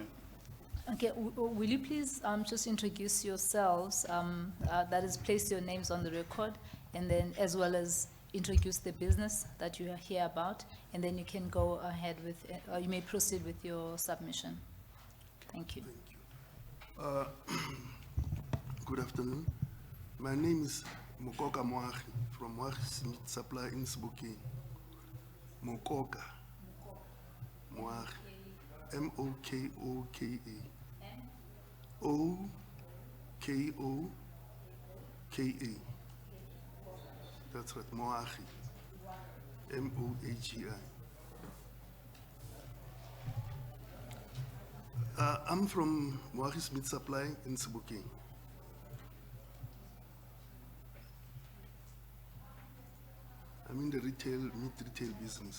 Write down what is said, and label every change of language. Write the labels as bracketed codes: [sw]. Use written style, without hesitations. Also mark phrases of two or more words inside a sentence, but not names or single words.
[en] Okay, will you please just introduce yourselves, that is, place your names on the record, and then as well as introduce the business that you are here about, and then you can go ahead with, or you may proceed with your submission. Thank you. Good afternoon. My name is Mokoka Moahi from Moahi's Meat Supply in Sebokeng. Mokoka Moahi, M-O-K-O-K-A. O-K-O-K-A. That's right, Moahi. M-O-A-G-I. I'm from Moahi's Meat Supply in Sebokeng. I'm in the meat retail business.